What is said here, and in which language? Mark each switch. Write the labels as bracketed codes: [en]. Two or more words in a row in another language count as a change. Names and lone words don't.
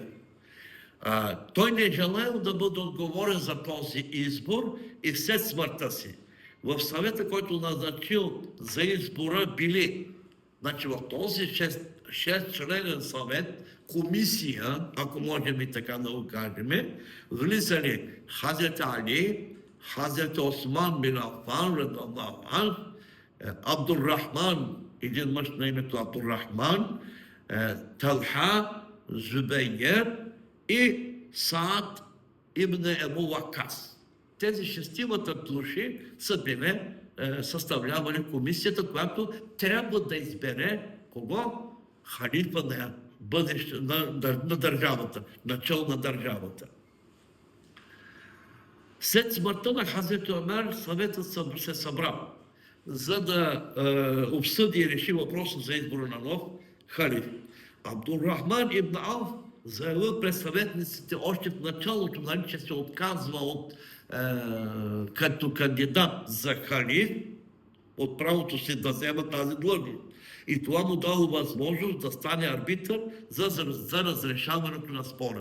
[bg] Той не желаял да бъде отговорен за този избор и след смъртта си. В съвета, който назначил за избора, били, значи в този 6-членен съвет, комисия, ако можем и така да го кажем, влизали Хазрет Али, Хазрет Осман бин Афан [ar] رضي الله عنه, [bg] Абдуррахман, един мъж на името Абдуррахман, Талха, Зубейер и Саад ибн Ебу Вакас. Тези шестимата души са били съставлявали комисията, която трябва да избере кого? Халифа на бъдеще, на държавата, начало на държавата. След смъртта на Хазрет Омер, съветът се събра, за да обсъди и реши въпроса за избора на нов халиф. Абдурахман ибн Ауф заявил пред съветниците още в началото, че се отказва като кандидат за халиф от правото си да взема тази длъжност. И това му дало възможност да стане арбитър за разрешаването на спора.